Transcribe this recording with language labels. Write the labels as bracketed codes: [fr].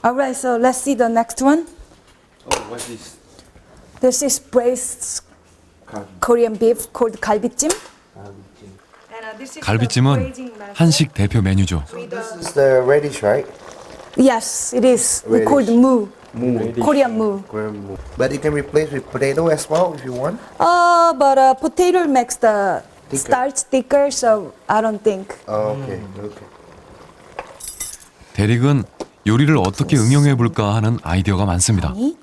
[en] All right, so let's see the next one. Oh, what's this? This is braised Korean beef called galbijjim. [ko] 갈비찜은 한식 대표 메뉴죠. [en] This is the radish, right? Yes, it is. We call it moo. Korean moo. Korean moo. But you can replace with potato as well if you want. But potato makes the Thicker. starch thicker, so I don't think. Oh, okay. Okay. [ko] 대릭은 요리를 어떻게 응용해 볼까 하는 아이디어가 많습니다.